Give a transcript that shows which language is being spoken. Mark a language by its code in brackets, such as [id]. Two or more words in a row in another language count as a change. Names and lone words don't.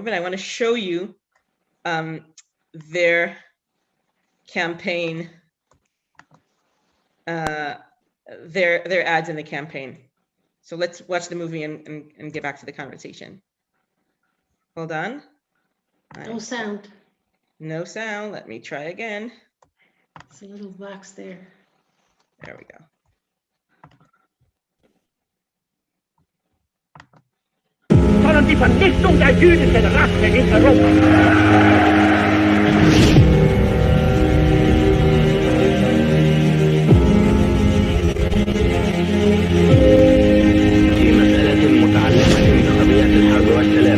[en] I want to show you their campaign, their ads in the campaign. So let's watch the movie and get back to the conversation. Hold on. No sound. No sound. Let me try again. It's a little box there. There we go. [de] Sondern die Vernichtung der jüdischen Rasse in Europa. [ar] في مسألة متعلقة بقضية الحرب والسلام.